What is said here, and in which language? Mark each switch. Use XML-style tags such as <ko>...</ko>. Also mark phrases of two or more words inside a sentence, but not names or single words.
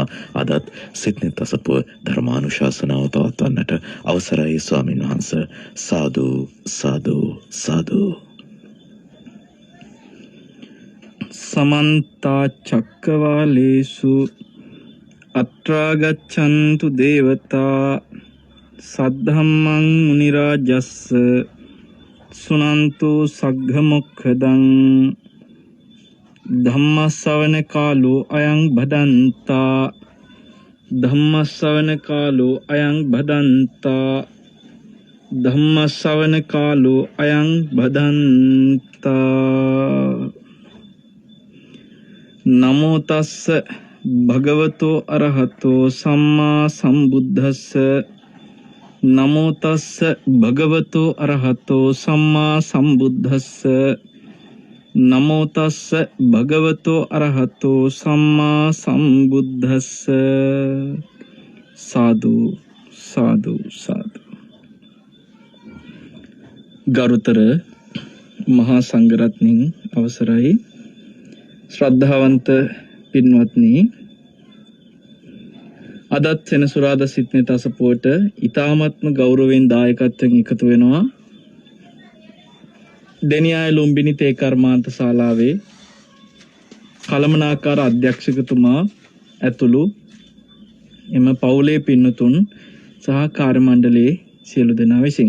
<si>අදත් සිත්නෙත් අසපුව ධර්මානුශාසනාව පවත්වන්නට අවසරයි ස්වාමින් වහන්සේ. සාදු සාදු සාදු.</si> <pi>समन्ता चक्रवालेषु अत्रा गच्छन्तु देवता सद्धम्मं मुनिराजस्स सुनन्तु सग्घमुखदं धम्मश्रवण कालो अयं भदन्ता धम्मश्रवण कालो अयं भदन्ता धम्मश्रवण कालो अयं भदन्ता. नमो तस्स भगवतो अरहतो सम्मा संबुद्धस्स नमो तस्स भगवतो अरहतो सम्मा संबुद्धस्स नमो तस्स भगवतो अरहतो सम्मा संबुद्धस्स. साधु साधु साधु.</pi> <si>ගරුතර මහා සංඝරත්නයන් අවසරයි. ශ්‍රද්ධාවන්ත පින්වත්නි, අදත් සෙනසුරාදා සිත්නෙත් අසපුවට ඊ타මත්ම ගෞරවයෙන් දායකත්වයෙන් එකතු වෙනවා දෙනියාය ලුම්බිනි තේ කර්මාන්ත ශාලාවේ කළමනාකාර අධ්‍යක්ෂකතුමා ඇතුළු එම පවුලේ පින්නතුන් සහ කාර්ය මණ්ඩලයේ සියලු දෙනා විසින්.</si>